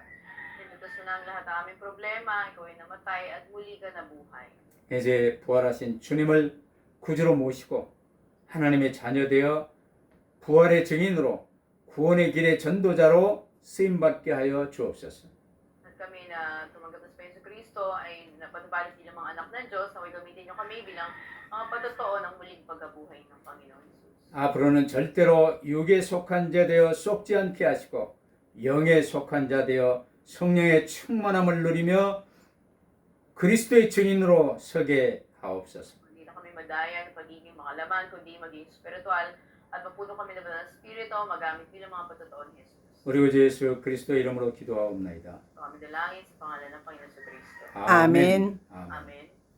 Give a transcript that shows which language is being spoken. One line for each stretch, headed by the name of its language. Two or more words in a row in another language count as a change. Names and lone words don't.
Filipino: Nilutas mo na ang lahat ng aming problema, ikaw ay namatay at muli ka nabuhay.
Korean: 이제 부활하신 주님을 구주로 모시고 하나님의 자녀 되어 부활의 증인으로 구원의 길의 전도자로 쓰임받게 하여 주옵소서.
Filipino: At kami na tumanggap sa Yesu Kristo ay napatubalik bilang mga anak ng Diyos, naway gamitin niyo kami bilang mga patotoo ng muling pagkabuhay ng Panginoon Jesus.
Korean: 앞으로는 절대로 육에 속한 자 되어 속지 않게 하시고 영에 속한 자 되어 성령의 충만함을 누리며 그리스도의 증인으로 서게 하옵소서.
Filipino: Hindi na kami madaya ng pagiging makalaman, kundi maging spiritual at mapuno kami ng banal na spirito, magamit bilang mga patotoo ni Jesus.
Korean: 우리 구주 예수 그리스도 이름으로 기도하옵나이다.
Filipino: So kami dalangin sa pangalan ng Panginoon sa Kristo.
Korean: 아멘.
Filipino: Amen.